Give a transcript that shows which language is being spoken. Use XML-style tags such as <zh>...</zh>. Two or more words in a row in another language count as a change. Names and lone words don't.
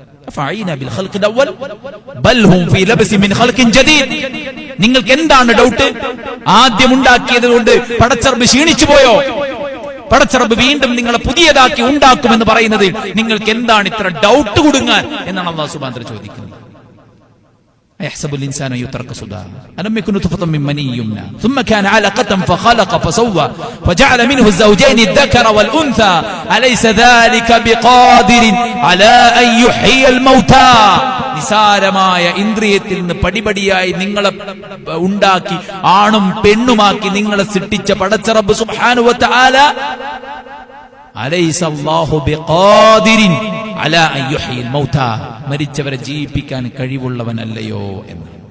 <ml>നിങ്ങൾക്ക് എന്താണ് ഡൗട്ട്? ആദ്യം ഉണ്ടാക്കിയത് കൊണ്ട് പടച്ചറബ് ക്ഷീണിച്ചു പോയോ? പടച്ചറബ് വീണ്ടും നിങ്ങളെ പുതിയതാക്കി ഉണ്ടാക്കുമെന്ന് പറയുന്നത് നിങ്ങൾക്ക് എന്താണ് ഇത്ര ഡൗട്ട് കൊടുങ്ങാൻ എന്നാണ്</ml> <ar>الله سبحانه وتعالى</ar> <ml>ചോദിക്കുന്നത്.</ml> <ar>يحسب الإنسان يترك سدى ألم يكن نطفة من مني يمنى ثم كان علقة فخلق فسوى فجعل منه الزوجين الذكر والأنثى أليس ذلك بقادر على أن يحيي الموتى.</ar> <ml>നിസാരമായ ഇന്ദ്രിയത്തിൽ നിന്ന് പടിപടിയായി നിങ്ങളെ ഉണ്ടാക്കി ആണും പെണ്ണുമാക്കി നിങ്ങളെ സൃഷ്ടിച്ച പടച്ച റബ്ബ്</ml> <ar>سبحانه وتعالى أليس الله بقادر على أن يحيي الموتى,</ar> <ml>മരിച്ചവരെ ജീവിപ്പിക്കാൻ കഴിവുള്ളവനല്ലയോ എന്ന്.</ml>